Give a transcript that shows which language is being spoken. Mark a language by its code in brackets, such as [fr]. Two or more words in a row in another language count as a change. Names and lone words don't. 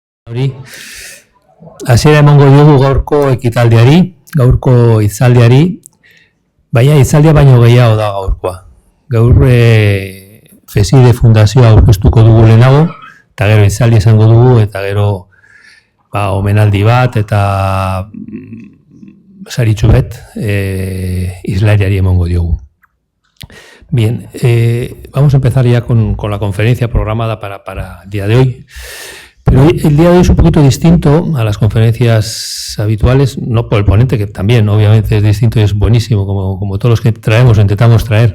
[eu] Hori, hasiera emango diogu gaurko ekitaldiari, gaurko hitzaldiari, baina hitzaldia baino gehiago da gaurkoa. Gaur FESIDE fundazioa aurkeztuko dugu lehenago, eta gero hitzaldia izango dugu, eta gero omenaldi bat, eta saritxu bet islariari emango diogu. [es] Bien, vamos a empezar ya con la conferencia programada para el día de hoy. Pero el día de hoy es un poquito distinto a las conferencias habituales, no por el ponente, que también obviamente es distinto y es buenísimo, como todos los que traemos o intentamos traer.